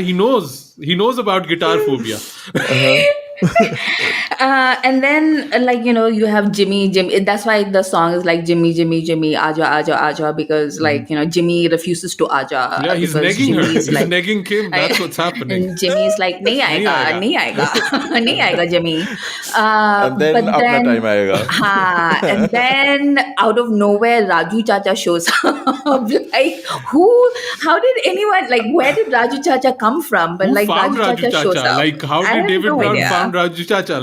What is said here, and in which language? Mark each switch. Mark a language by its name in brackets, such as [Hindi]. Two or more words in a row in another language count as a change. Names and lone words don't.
[English] He knows about guitar phobia. And then you have Jimmy. That's why the song is Jimmy, Jimmy, Jimmy, Aja, Aja, Aja, because Jimmy refuses to Aja. Yeah, he's because negging her. Jimmy's He's negging Kim. That's what's happening. And Jimmy's like, [Hindi] नहीं आएगा, नहीं आएगा, नहीं आएगा, [English] Jimmy. And then apna time aayega. And then out of nowhere, Raju Chacha shows up. How did anyone, where did Raju Chacha come from? But Who found Raju Chacha shows up. How I did have David no Brown idea. found Raju Chacha?